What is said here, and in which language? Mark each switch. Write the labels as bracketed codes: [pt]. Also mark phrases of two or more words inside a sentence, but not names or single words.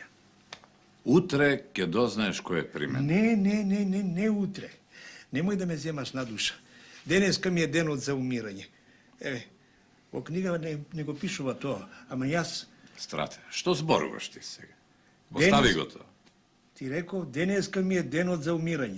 [mk] Утре ќе дознаеш кој е при мен. Не утре. Немој да ме земаш на душа. Денеска ми е денот за умирање. Во книга не го пишува тоа, ама јас... Страте, што зборуваш ти сега? Остави го тоа. [sr] Ti rekao, [mk] deneska mi je denot za umiranje.